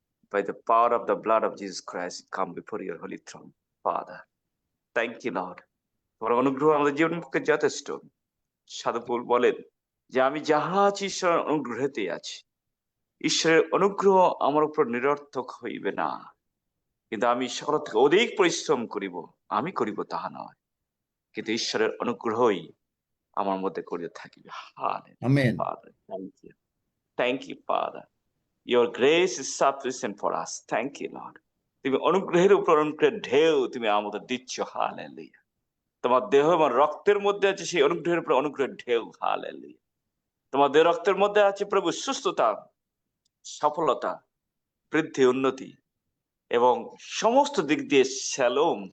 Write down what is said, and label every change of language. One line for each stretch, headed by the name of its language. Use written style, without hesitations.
English: By the power of the blood of Jesus Christ, come before your holy throne, Father. Thank you, Lord,
Bangla: তোমার অনুগ্রহ আমাদের জীবনের পক্ষে যথেষ্ট। সাধু পৌল বলেন যে আমি যাহা আছি ঈশ্বরের অনুগ্রহেতে আছি। ঈশ্বরের অনুগ্রহ আমার উপর নিরর্থক হইবে না, কিন্তু আমি সকল থেকে অধিক পরিশ্রম করিব, আমি করিব তাহা নয়, কিন্তু ঈশ্বরের অনুগ্রহই আমার মধ্যে করিতে থাকিবে। Amen.
English: Father, thank you, Father. Your grace is sufficient for us. Thank you, Lord.
Bangla: তুমি অনুগ্রহের উপর অনুগ্রহের ঢেউ তুমি আমাদের দিচ্ছ। হালেলুয়া। তোমার দেহ এবং রক্তের মধ্যে আছে সেই অনুগ্রহের উপর অনুগ্রহের ঢেউ। হালেলুয়া। তোমার দেহ রক্তের মধ্যে আছে প্রভু সুস্থতা, সফলতা, বৃদ্ধি, উন্নতি এবং সমস্ত দিক দিয়ে শালোম।